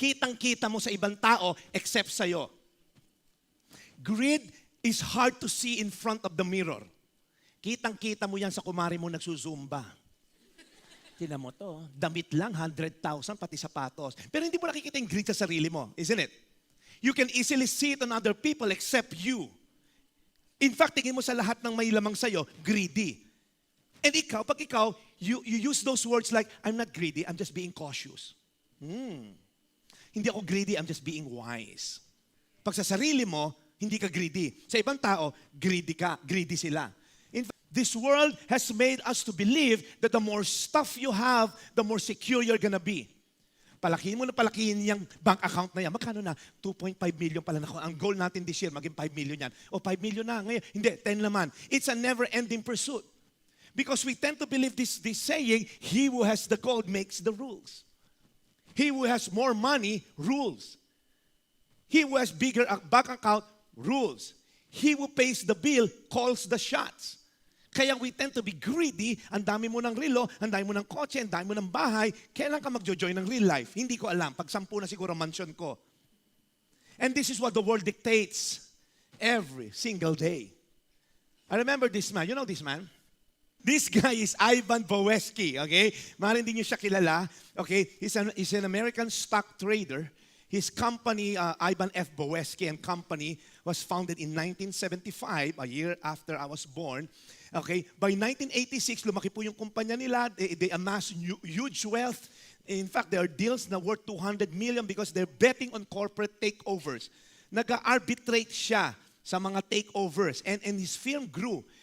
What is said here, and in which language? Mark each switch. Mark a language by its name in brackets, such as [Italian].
[Filipino] Kitang-kita mo sa ibang tao except sa'yo. [English] Greed is hard to see in front of the mirror. [Filipino] Kitang-kita mo yan sa kumari mo nagsusumba. Tingnan mo to, damit lang, 100,000, pati sapatos. Pero hindi mo nakikita yung greed sa sarili mo, [English] isn't it? You can easily see it on other people except you. In fact, [Filipino] tingin mo sa lahat ng may lamang sa'yo, greedy. And ikaw, pag ikaw, [English] you use those words like, I'm not greedy, I'm just being cautious. [Filipino] Hindi ako greedy, [English] I'm just being wise. [Filipino] Pag sa sarili mo, hindi ka greedy. Sa ibang tao, greedy sila. [English] In fact, this world has made us to believe that the more stuff you have, the more secure you're gonna be. [Filipino] Palakihin mo na palakihin yung bank account na yan. Magkano na? 2.5 million pala na. Ang goal natin [English] this year, [Filipino] maging 5 million yan. O 5 million na. Ngayon, hindi, 10 naman. [English] It's a never-ending pursuit. Because we tend to believe this saying, he who has the gold makes the rules. He who has more money, rules. He who has bigger bank account, rules. He who pays the bill, calls the shots. [Filipino] Kaya [English] we tend to be greedy, [Filipino] ang dami mo ng relo, ang dami mo ng kotse, ang dami mo ng bahay, kailan ka magjo-join ng real life? Hindi ko alam, pag 10 na siguro mansion ko. [English] And this is what the world dictates every single day. I remember this man, you know this man? This guy is Ivan Boesky, okay? [Filipino] Mahal hindi niyo siya kilala, okay? [English] He's an American stock trader. His company, Ivan F. Boesky and Company, was founded in 1975, a year after I was born. Okay, by 1986, [Filipino] lumaki po yung kumpanya nila. [English] They amassed huge wealth. In fact, there are deals na worth 200 million because they're betting on corporate takeovers. [Filipino] Nag-arbitrate siya sa mga takeovers [English] and his firm grew.